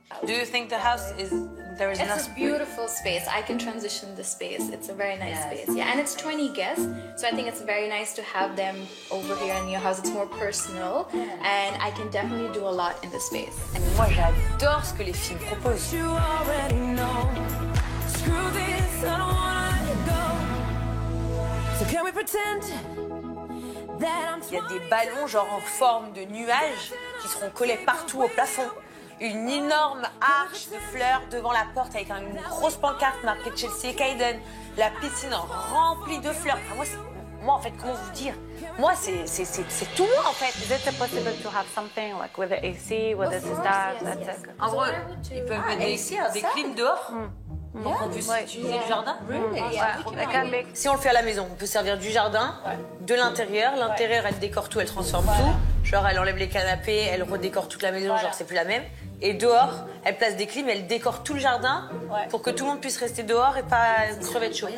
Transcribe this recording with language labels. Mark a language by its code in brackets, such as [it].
[en] Do you think the house there is enough It's a beautiful space. I can transition the space. It's a very nice space. Yeah, and it's 20 guests, so I think it's very nice to have them over here in your house. It's more personal, and I can definitely do a lot in the space. [fr] Moi, j'adore ce que les filles proposent. [en] You already know. Screw this, I don't wanna let it go. So can we pretend that I'm [fr] Il y a des ballons genre en forme de nuages qui seront collés partout au plafond. Une énorme arche de fleurs devant la porte avec une grosse pancarte marquée Chelsea Kayden. La piscine remplie de fleurs. Enfin, moi, en fait, comment vous dire? Moi, c'est tout moi, en fait. [en] Is it possible to have something like with the AC, with the stars? Yes. [fr] En gros, ils peuvent mettre des clims dehors. Donc on peut utiliser le jardin. Si on le fait à la maison, on peut servir du jardin, de l'intérieur. L'intérieur, elle décore tout, elle transforme tout. Genre, elle enlève les canapés, elle redécore toute la maison, genre c'est plus la même. Et dehors, elle place des clims, elle décore tout le jardin pour que tout le monde puisse rester dehors et pas crever de chaud.